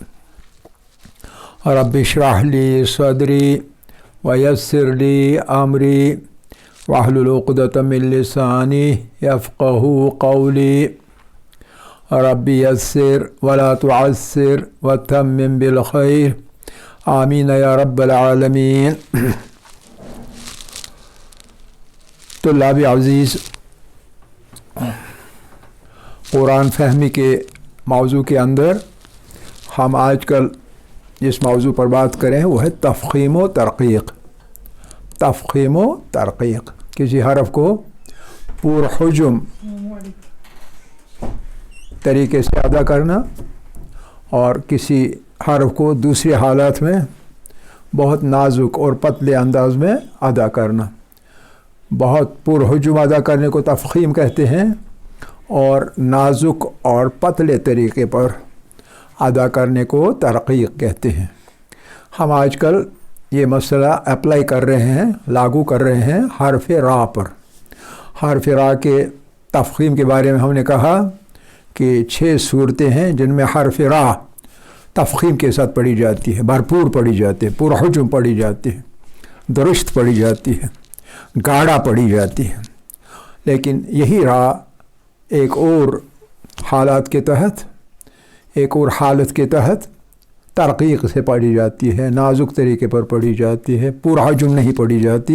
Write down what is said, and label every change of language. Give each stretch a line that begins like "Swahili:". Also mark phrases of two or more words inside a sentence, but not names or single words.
Arabic: رب اشرح لي صدري ويسر لي أمري واحلل عقدة من لساني يفقه قولي. رب يسر ولا تعسر وتمم بالخير. آمين يا رب العالمين.
Urdu: طلاب عزیز، قرآن فہمی کے موضوع کے اندر ہم آج کل جس موضوع پر بات کریں وہ ہے تفخیم و ترقیق. تفخیم و ترقیق، کسی حرف کو پرحجم طریقے سے ادا کرنا اور کسی حرف کو دوسری حالات میں بہت نازک اور پتلے انداز میں ادا کرنا. بہت پرحجم ادا کرنے کو تفخیم کہتے ہیں اور نازک اور پتلے طریقے پر ادا کرنے کو ترقیق کہتے ہیں. ہم آج کل یہ مسئلہ اپلائی کر رہے ہیں، لاگو کر رہے ہیں حرف را پر. حرف را کے تفخیم کے بارے میں ہم نے کہا کہ 6 صورتیں ہیں جن میں حرف را تفخیم کے ساتھ پڑھی جاتی ہے، بھرپور پڑھی جاتی ہے، پرحجم پڑھی جاتی ہے، درست پڑھی جاتی ہے، گاڑا پڑھی جاتی ہے. لیکن یہی را ایک اور حالات کے تحت، ایک اور حالت کے تحت ترقیق سے پڑھی جاتی ہے، نازک طریقے پر پڑھی جاتی ہے، پرحجم نہیں پڑھی جاتی.